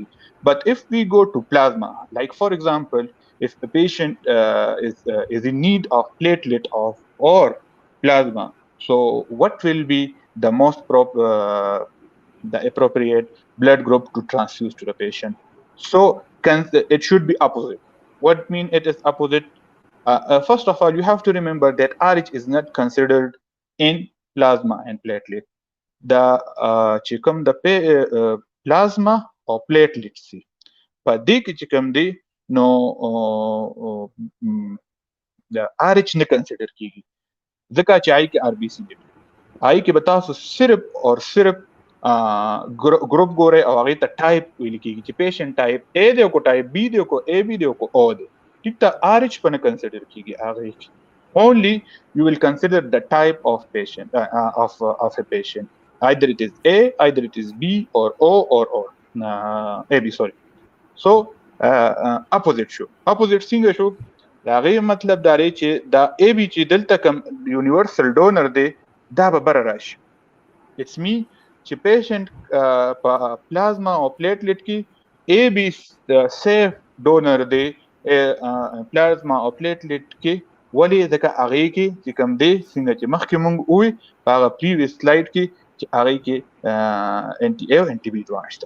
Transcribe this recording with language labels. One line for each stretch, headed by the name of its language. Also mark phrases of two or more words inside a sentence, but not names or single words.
English: But if we go to plasma, like for example, if the patient is in need of platelet or plasma, so what will be the the appropriate blood group to transfuse to the patient? So it should be opposite. What mean it is opposite? First of all, you have to remember that RH is not considered in plasma and platelet.
Pashto: The چې کوم د پلازما او پلیټلیټس دي. په دې کې چې کوم دی نو د RH نه کنسیډر کیږي ځکه چې آی کې RBC دی. آی کې به تاسو صرف او صرف ګروپ ګوره او هغه ته ټایپ ویل کیږي چې پیشنټ ټایپ A دی او ټایپ B دی او AB دی او O دی. ټیک ته RH په نه کنسیډر کیږي هغه.
English: Only you will consider the type of patient of a patient. Either it is A, either it is B or O or AB. Sorry. So opposite شو. Opposite
Pashto: څنګه شو؟ دا غي مطلب دا لري چې دا AB چې دلته کوم
English: universal donor
Pashto: دی دا به بر راشي.
English: It's mean
Pashto: چې پیشنټ په پلازما او پلیټلیټ کې AB
English: safe donor
Pashto: دی پلازما او پلیټلیټ کې ولی ځکه هغه کې چې کوم دی څنګه چې مخکې مونږ وې هغه
English: previous slide
Pashto: کې چې هغه کې انټي A او انټي B دواړه شته.